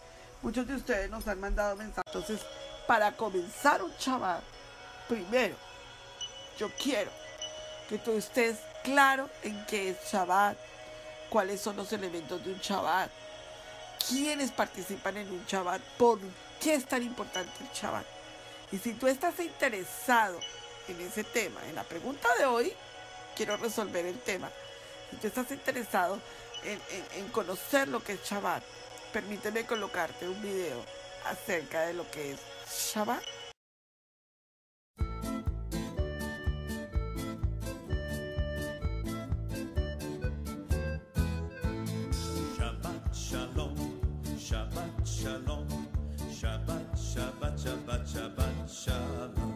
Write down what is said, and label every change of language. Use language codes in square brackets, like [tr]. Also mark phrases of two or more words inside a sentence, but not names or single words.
[es] Muchos de ustedes nos han mandado mensajes. Entonces, para comenzar un Shabbat, primero, yo quiero que tú estés claro en qué es Shabbat, cuáles son los elementos de un Shabbat, quiénes participan en un Shabbat, por qué es tan importante el Shabbat. Y si tú estás interesado en ese tema, en la pregunta de hoy, quiero resolver el tema. Si tú estás interesado en conocer lo que es Shabbat, permíteme colocarte un video acerca de lo que es Shabbat. [he] שבת שלום, שבת שלום, שבת, שבת, שבת, שבת שלום,